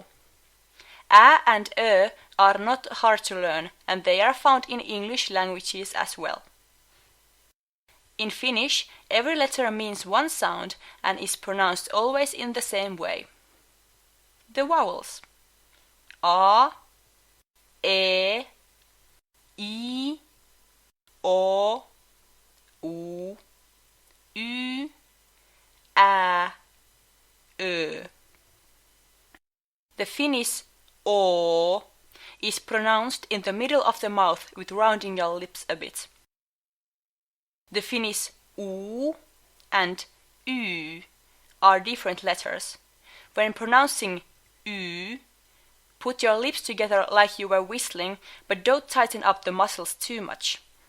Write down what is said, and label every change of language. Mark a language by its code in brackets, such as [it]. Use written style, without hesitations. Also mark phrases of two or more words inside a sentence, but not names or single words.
[en] Ä and ö are not hard to learn, and they are found in English languages as well. In Finnish, every letter means one sound and is pronounced always in the same way. The vowels: a, e, i, o, u, y, ä, ö. The Finnish o is pronounced in the middle of the mouth with rounding your lips a bit. The Finnish u and y are different letters. When pronouncing y, put your lips together like you were whistling, but don't tighten up the muscles too much.